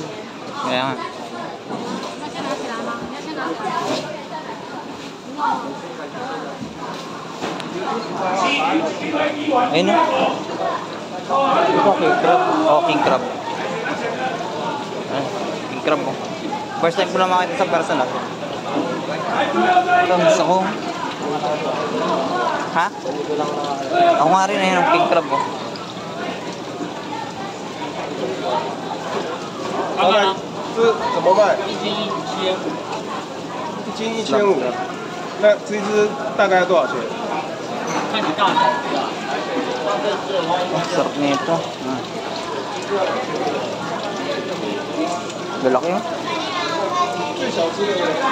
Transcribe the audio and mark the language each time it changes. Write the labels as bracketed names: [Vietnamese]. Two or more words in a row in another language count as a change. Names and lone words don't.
[Filipino] Kaya nga. Ayun, oh. Ito [English] king crab. Oh, king crab. King crab, oh. First time [Filipino] ko na makita sa personal. Ito, gusto ko. Ha? Ako nga rin, ayun, [English] king crab, [Filipino] oh. [Chinese] 这怎么卖？一斤1500。那这只大概多少钱？ [Filipino] Sarap nito. Lalaki, oh. [Chinese] 最小只的。